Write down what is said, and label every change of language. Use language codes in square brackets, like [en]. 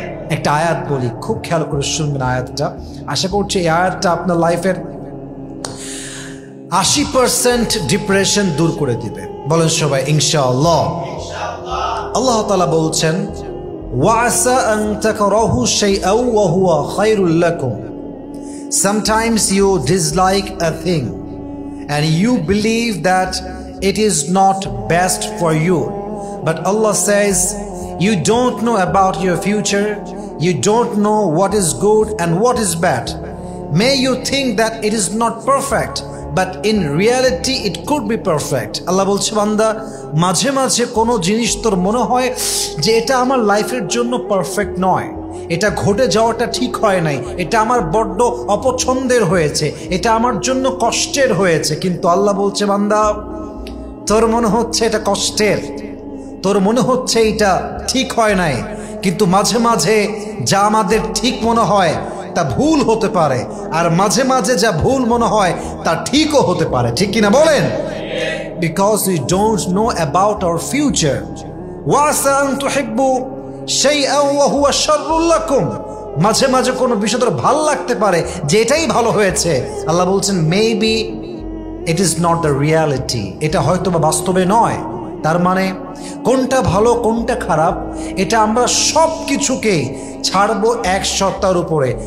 [bn] একটা আয়াত বলি, খুব খেয়াল করে শুনবেন আয়াতটা। আশা করছি এই আয়াতটা আপনার লাইফের 80% ডিপ্রেশন দূর করে দিবে। বলেন সবাই ইনশাআল্লাহ। আল্লাহ তাআলা বলছেন, [ar] ওয়াসা আন তাকরাহু শাইআন ওয়া হুয়া খায়রুল লাকুম। [en] Sometimes you dislike a thing and you believe that it is not best for you, but Allah says you don't know about your future, you don't know what is good and what is bad. May you think that it is not perfect, but in reality it could be perfect. [bn] আল্লাহ বলছে, বান্দা, মাঝে মাঝে কোনো জিনিস তোর মনে হয় যে এটা আমার লাইফের জন্য পারফেক্ট নয়, এটা ঘটে যাওয়াটা ঠিক হয় নাই, এটা আমার বড্ড অপছন্দের হয়েছে, এটা আমার জন্য কষ্টের হয়েছে। কিন্তু আল্লাহ বলছে, বান্দা, তোর মনে হচ্ছে এটা কষ্টের, তোর মনে হচ্ছে এটা ঠিক হয় নাই, কিন্তু মাঝে মাঝে যা আমাদের ঠিক মনে হয় তা ভুল হতে পারে, আর মাঝে মাঝে যা ভুল মনে হয় তা ঠিকও হতে পারে। ঠিক কিনা বলেন? [en] Because we don't know about our future. [ar] وَعَسَىٰ أَن تُحِبُّوا شَيْئًا وَهُوَ شَرٌّ لَكُمْ. [bn] মাঝে মাঝে কোনো বিষয় তোর ভালো লাগতে পারে যে এটাই ভালো হয়েছে। আল্লাহ বলছেন, [en] maybe it is not the reality, [bn] এটা হয়তো বা বাস্তবে নয়। তার মানে কোনটা ভালো কোনটা খারাপ এটা আমরা সব কিছুকে ছাড়বো এক সত্তার উপরে।